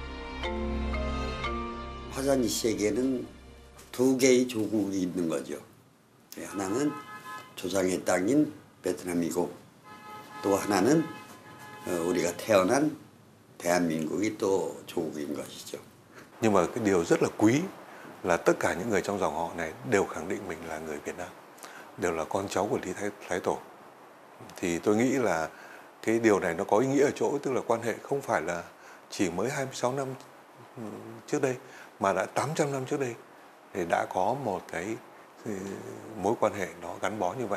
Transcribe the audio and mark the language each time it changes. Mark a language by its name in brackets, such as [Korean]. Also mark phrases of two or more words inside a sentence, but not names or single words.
[Korean] 화산 이씨에게는 2개의 조국이 있는 거죠. 하나는 조상의 땅인 베트남이고 또 하나는 우리가 태어난 대한민국이 또 조국인 것이죠. [Vietnamese] Nhưng mà cái điều rất là quý là tất cả những người trong dòng họ này đều khẳng định mình là người Việt Nam, đều là con cháu của Lý Thái Tổ. Thì tôi nghĩ là cái điều này nó có ý nghĩa ở chỗ tức là quan hệ không phải là chỉ mới 26 năm trước đây mà đã 800 năm trước đây thì đã có một cái mối quan hệ nó gắn bó như vậy.